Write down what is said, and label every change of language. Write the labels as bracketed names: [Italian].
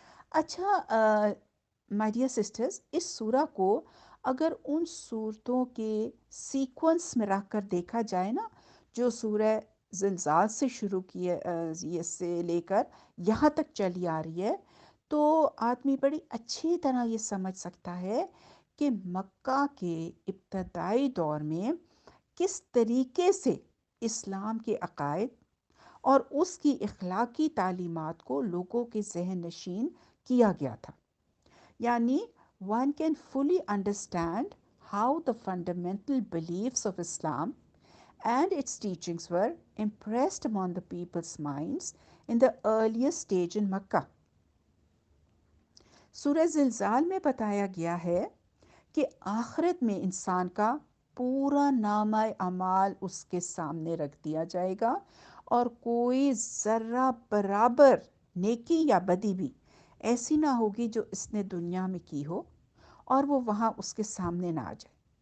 [Urdu] اچھا my dear sisters, اس سورہ کو اگر ان صورتوں کے سیکونس میں رکھ کر دیکھا جائے نا، جو سورہ زلزال سے شروع کی ہے، اس سے لے کر یہاں تک چلی آ رہی ہے، تو آدمی بڑی اچھی طرح یہ سمجھ سکتا ہے کہ مکہ کے ابتدائی دور میں کس طریقے سے اسلام کے عقائد اور اس کی اخلاقی تعلیمات کو لوگوں کے ذہن نشین کیا گیا تھا. [English] یعنی one can fully understand how the fundamental beliefs of Islam and its teachings were impressed upon the people's minds in the earliest stage in Makkah. [Urdu] سورہ زلزال میں بتایا گیا ہے کہ آخرت میں انسان کا پورا نامہ اعمال اس کے سامنے رکھ دیا جائے گا اور کوئی ذرہ برابر نیکی یا بدی بھی ایسی نہ ہوگی جو اس نے دنیا میں کی ہو اور وہ وہاں اس کے سامنے نہ آ جائے.